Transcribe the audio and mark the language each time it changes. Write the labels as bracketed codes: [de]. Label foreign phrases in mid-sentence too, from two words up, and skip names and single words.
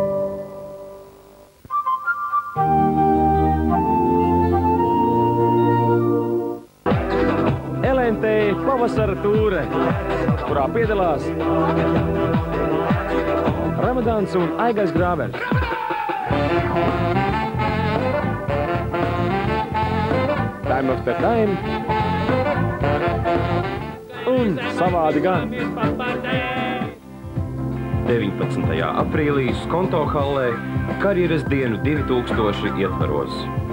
[lv] LNT pavasara tūre, kurā piedalās Ramadāns un Aigais Grāvens. [en] Time after time. [lv] Un savādi gan. 19. aprīlī Skonto hallē karjeras dienu 2000 ietvaros.